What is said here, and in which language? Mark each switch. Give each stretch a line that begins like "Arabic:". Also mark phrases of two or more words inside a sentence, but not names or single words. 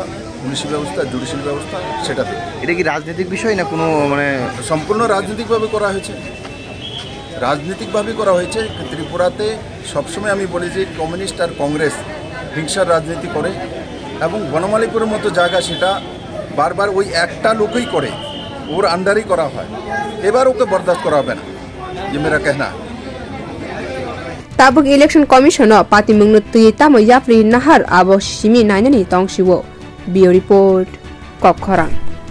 Bangla: পুলিশি ব্যবস্থা জুডিশিয়াল ব্যবস্থা সেটাতে এটা কি রাজনৈতিক বিষয় না কোনো মানে সম্পূর্ণ রাজনৈতিকভাবে করা হয়েছে রাজনৈতিকভাবে করা হয়েছে ত্রিপুরাতে সবসময় আমি বলি যে কমিউনিস্ট আর কংগ্রেস হিংসার রাজনীতি করে এবং বনমালীপুরের মতো জায়গা সেটা বারবার ওই একটা লোকই করে ওর আন্ডারেই করা হয় এবার ওকে বরদাস্ত করা হবে না যে
Hindi: मेरा कहना
Kok Borok: tabuk
English: election commission
Kok Borok: o Patimungo tui tamo yapri nahar abo simi naina ni tongsiwo bio report Kwrak